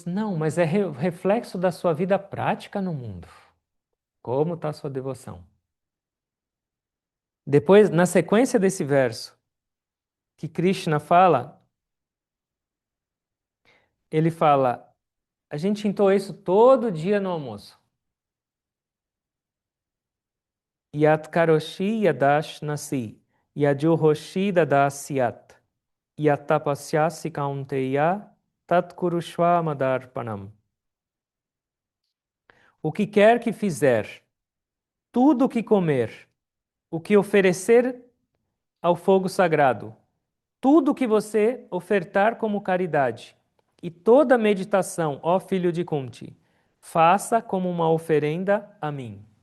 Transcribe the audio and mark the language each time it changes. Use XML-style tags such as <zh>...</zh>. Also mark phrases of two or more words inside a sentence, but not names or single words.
<pt>Não, mas é reflexo da sua vida prática no mundo. Como está a sua devoção? Depois, na sequência desse verso, que Krishna fala, ele fala, a gente entoa isso todo dia no almoço.</pt> <sa>यत्करोषि यदश्नासि, यज्जुहोषि ददासि यत्, यत्तपस्यसि कौन्तेय, तत्कुरुष्व मदर्पणम्.</sa> <pt>O que quer que fizer, tudo o que comer, o que oferecer ao fogo sagrado, tudo o que você ofertar como caridade, e toda meditação, ó filho de Kunti, faça como uma oferenda a mim.</pt>